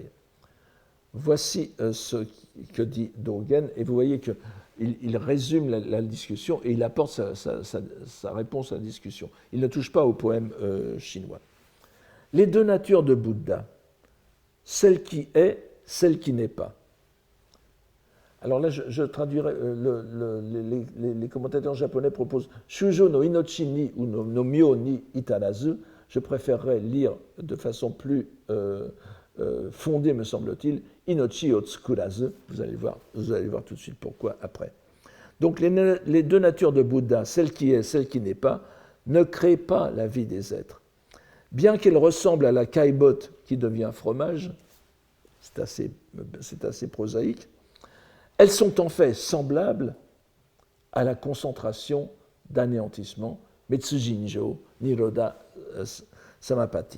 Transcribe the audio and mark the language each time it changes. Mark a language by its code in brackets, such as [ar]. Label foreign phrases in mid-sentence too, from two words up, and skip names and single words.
[fr] Voici ce que dit Dogen, et vous voyez qu'il résume la discussion et il apporte sa réponse à la discussion. Il ne touche pas au poème chinois. Les deux natures de Bouddha, celle qui est, celle qui n'est pas. Alors là, je traduirai, les commentateurs japonais proposent [ja] 衆生の命に応の妙に至らず. [fr] Je préférerais lire de façon plus fondée, me semble-t-il, [ja] 命を作らず. [fr] Vous allez voir tout de suite pourquoi après. Donc les deux natures de Bouddha, celle qui est, celle qui n'est pas, ne créent pas la vie des êtres. Bien qu'elles ressemblent à la caillebotte qui devient fromage, c'est assez prosaïque, elles sont en fait semblables à la concentration d'anéantissement, Metsujinjo, [sa] निरोधसमापत्ति.